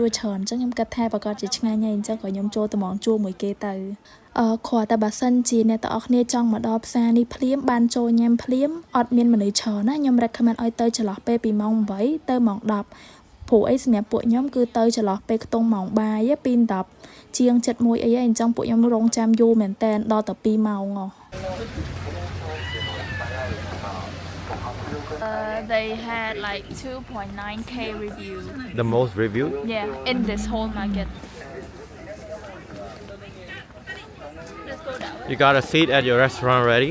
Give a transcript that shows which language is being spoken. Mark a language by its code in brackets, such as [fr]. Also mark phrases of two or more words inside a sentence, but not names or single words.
[km] រច្រើនអញ្ចឹងខ្ញុំគិតថាប្រកាសជាឆ្ងាញ់ហើយអញ្ចឹងក៏ខ្ញុំចូលតម្រង់ជួរមួយគេទៅគ្រាន់តែបើសិនជាអ្នកទាំងអស់គ្នាចង់មកដល់ផ្សារនេះភ្លាមបានចូលញ៉ាំភ្លាមអត់មានមនុស្សច្រើនណាខ្ញុំ recommend ឲ្យទៅចន្លោះពេលពីម៉ោង8ទៅម៉ោង10ព្រោះអីសម្រាប់ពួកខ្ញុំគឺទៅចន្លោះពេលខ្ទង់ម៉ោងបាយពី10ជាង7:01អីអញ្ចឹងពួកខ្ញុំរងចាំយូរមែនតើដល់ទៅ2ម៉ោង [en] They had like 2.9k review. The most reviewed? Yeah, in this whole market. You got a seat at your restaurant ready?